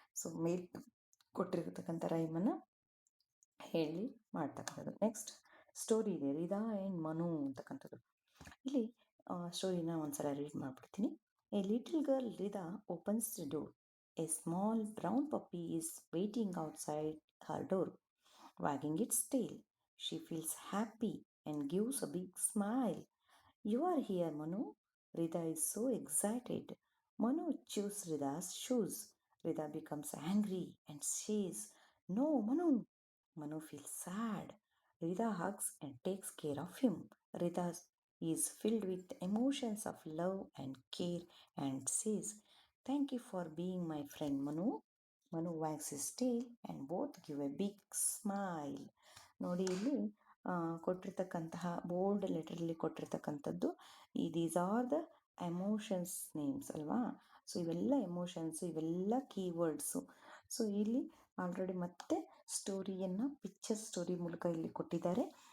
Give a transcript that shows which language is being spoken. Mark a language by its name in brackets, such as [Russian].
[Kannada] So ಮೇಲ್ ಕೊಟ್ಟಿರತಕ್ಕಂಥ ರೈಮನ್ನು ಹೇಳಿ ಮಾಡ್ತಕ್ಕಂಥದ್ದು. Next story ಇದೆ, ರಿದಾ ಆ್ಯಂಡ್ ಮನು ಅಂತಕ್ಕಂಥದ್ದು. ಇಲ್ಲಿ ಸ್ಟೋರಿನ ಒಂದ್ಸಲ ರೀಡ್ ಮಾಡಿಬಿಡ್ತೀನಿ. [English] A little girl Rida opens the door. A small brown puppy is waiting outside her door, wagging its tail. She feels happy and gives a big smile. You are here, Manu. Rida is so excited. Manu chews Rida's shoes. Rida becomes angry and says, "No, Manu." Manu feels sad. Rida hugs and takes care of him. Rida is filled with emotions of love and care and says, "Thank you for being my friend, Manu." Manu wags his tail and both give a big smile. [Kannada] ನೋಡಿ, ಇಲ್ಲಿ ಕೊಟ್ಟಿರ್ತಕ್ಕಂತಹ bold ಲೆಟರಲ್ಲಿ ಕೊಟ್ಟಿರ್ತಕ್ಕಂಥದ್ದು [English] these are the emotions names [Kannada] ಅಲ್ವಾ. So ಇವೆಲ್ಲ emotions, ಇವೆಲ್ಲ keywords. So ಇಲ್ಲಿ already ಮತ್ತೆ ಸ್ಟೋರಿಯನ್ನು picture story ಮೂಲಕ ಇಲ್ಲಿ ಕೊಟ್ಟಿದ್ದಾರೆ.